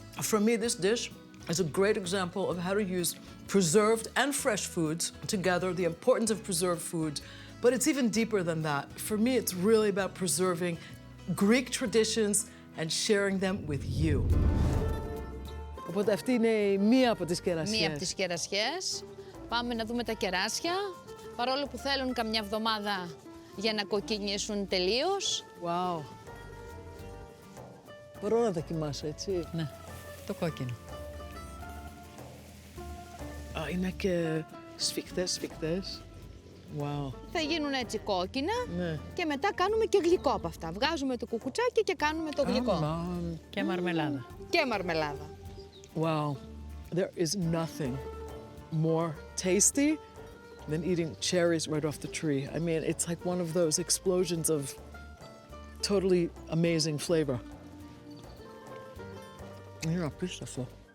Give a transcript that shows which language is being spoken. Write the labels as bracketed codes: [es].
[en] For me, this dish is a great example of how to use preserved and fresh foods together, the importance of preserved foods, but it's even deeper than that. For me, it's really about preserving Greek traditions and sharing them with you. [el] Οπότε αυτή είναι μία από τις κερασιές. Μία από τις κερασιές. Πάμε να δούμε τα κεράσια. Παρόλο που θέλουν καμιά εβδομάδα για να κοκκινήσουν τελείως. [en] Wow. [el] Μπορώ να δοκιμάσω, έτσι. Ναι, το κόκκινο. Α, είναι και σφιχτές. Wow. Θα γίνουν έτσι κόκκινα Ναι. και μετά κάνουμε και γλυκό από αυτά. Βγάζουμε το κουκουτσάκι και κάνουμε το γλυκό. Και μαρμελάδα. Και μαρμελάδα. [en] Wow. There is nothing more tasty than eating cherries right off the tree. I mean, it's like one of those explosions of totally amazing flavor. [el] Είναι απίστευτο.